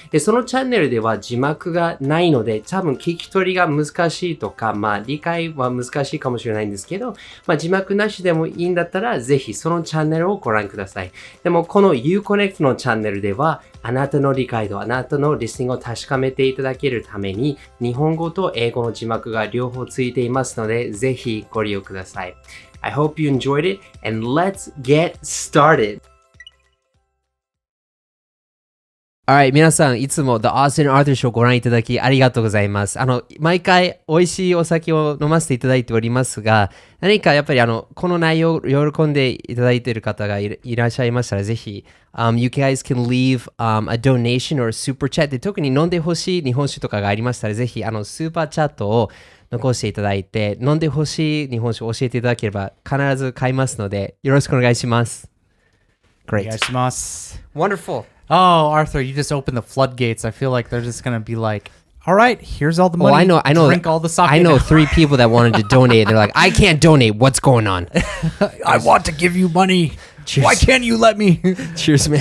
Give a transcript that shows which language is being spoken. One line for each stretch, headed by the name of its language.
Japanese: で、そのチャンネルでは字幕がないので、多分聞き取りが難しいとか、理解は難しいかもしれないんですけど、字幕なしでもいいんだったら、ぜひそのチャンネルをご覧ください。でも、この IU-Connect のチャンネルでは、あなたの理解度、あなたのリスニングを確かめていただけるために、日本語と英語の字幕が両方ついていますので、ぜひご利用ください。
English: I hope you enjoyed it, and let's get started!Alright,
Japanese: 皆さん、いつも The Austin Arthur Show をご覧いただきありがとうございます。毎回美味しいお酒を飲ませていただいておりますが、何かやっぱりこの内容を喜んでいただいている方がいらっしゃいましたら、ぜひ、
English: you guys can leave、a donation or super chat
Japanese: で特に飲んでほしい日本酒とかがありましたら、ぜひ、スーパーチャットを残していただいて、飲んでほしい日本酒を教えていただければ必ず買いますので、よろしくお願いします。
English: Great.
Japanese: お願いします。
English: Wonderful.Oh, Arthur, you just opened the floodgates. I feel like they're just going to be like, all right, here's all the money. I know. Drink all the sake. I know 3 people that wanted to donate. They're like, I can't donate. What's going on? I want to give you money. Cheers. Why can't you let me? Cheers, man.